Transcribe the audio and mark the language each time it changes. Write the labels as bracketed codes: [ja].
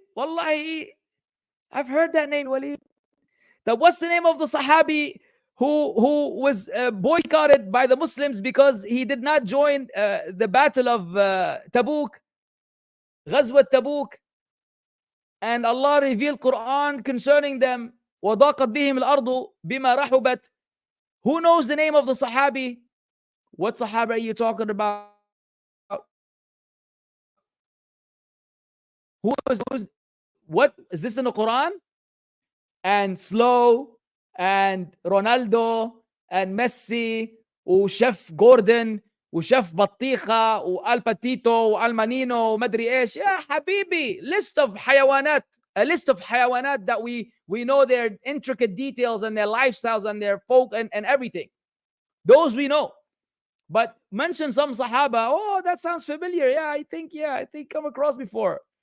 [en] Wallahi, I've heard that name, Walid. What's the name of the Sahabi who was boycotted by the Muslims because he did not join the battle of Tabuk, Ghazwat Tabuk, and Allah revealed Quran concerning them. [ar] وَضَاقَتْ بِهِمْ الْأَرْضُ بِمَا رَحُبَتْ. [en] Who knows the name of the Sahabi? What Sahaba are you talking about? What is this in the Quran? And Slow and Ronaldo and Messi [ar] وشيف جوردن وشيف بطيخة وآل باتيتو وآل مانينو ومدري إيش. يا حبيبي, [en] list of حيوانات, a list of حيوانات that we know their intricate details and their lifestyles and their folk and everything. Those we know. But mention some Sahaba. Oh, that sounds familiar. Yeah, I think come across before.